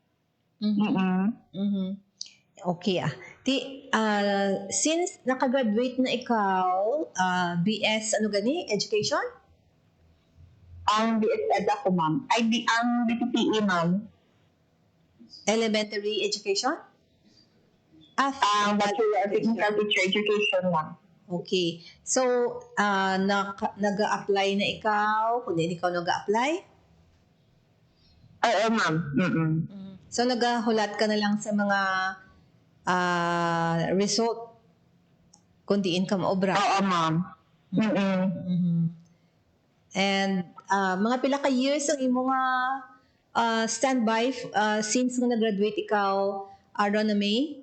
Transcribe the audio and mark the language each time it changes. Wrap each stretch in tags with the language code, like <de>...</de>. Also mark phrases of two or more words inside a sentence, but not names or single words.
<hil>Okay since nakagraduate na ikaw, BS ano gani? Education? Ang BS Ed ako, ma'am. Ang BPPE, ma'am.</hil> <en>Elementary education?</en> <hil>Ang Bachelor of Technical Teacher Education, ma'am. Okay. So, nag-a-apply na ikaw? Kung hindi ikaw nag-a-apply? Oo, ma'am. So, naghulat ka na lang sa mga result kung diin ka maobra? Oo, ma'am. And mga pila ka years ang imo nga standby since nga nag-graduate ikaw, Rona May?</hil>